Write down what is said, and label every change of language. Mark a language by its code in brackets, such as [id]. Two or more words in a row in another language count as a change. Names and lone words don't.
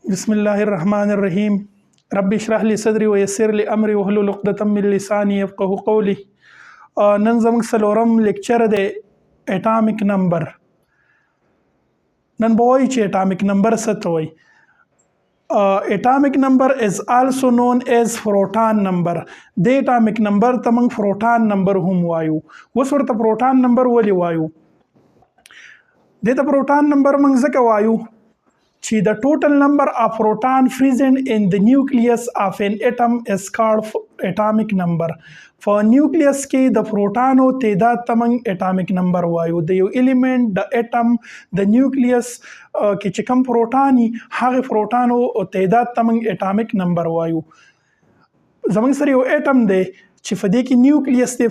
[ar] بسم الله الرحمن الرحیم. رب اشرح لي صدري ويسر لي امري واحلل عقدة من لساني يفقهوا قولي. [ps] نن زموږ څلورم لیکچر دی [en] atomic number. [ps] نن به وایو چې [en] atomic number [ps] څه ته وایي. [en] atomic number is also known as proton number. [ps] د [en] atomic number [ps] ته موږ [en] proton number [ps] هم وایو. اوس ورته [en] proton number [ps] ولې وایو؟ دې ته [en] proton number [ps] موږ ځکه وایو چې [en] the total number of proton present in the nucleus of an atom is called atomic number. [ps] په نیوکلیس کې د پروټانو تعداد ته موږ [en] atomic number [ps] وایو. د یو الیمنٹ د اټم د نیوکلیس کې چې کوم پروټاني هغه پروټانو تعداد ته موږ [en] atomic number [ps] وایو. زموږ سره یو اټم دی چې په دې کې نیوکلیس دی.